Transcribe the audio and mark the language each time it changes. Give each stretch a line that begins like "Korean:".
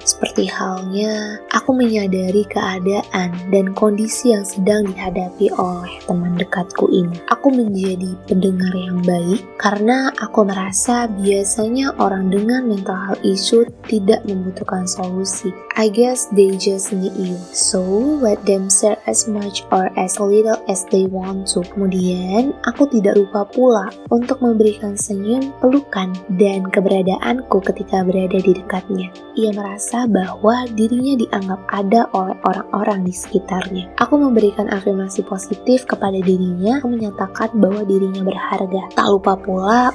Indonesian: Seperti halnya, aku menyadari keadaan dan kondisi yang sedang dihadapi oleh teman dekatku ini. Aku menjadi pendengar yang baik karena aku merasa biasanya orang dengan
English: mental health issue
Indonesian: tidak membutuhkan solusi.
English: I guess they just need you. So, let them share as much or as little as they want to.
Indonesian: Kemudian, aku tidak lupa pula untuk memberikan senyum, pelukan, dan keberadaanku ketika berada di dekatnya. Ia merasa bahwa dirinya dianggap ada oleh orang-orang di sekitarnya. Aku memberikan afirmasi positif kepada dirinya, menyatakan bahwa dirinya berharga. Tak lupa pula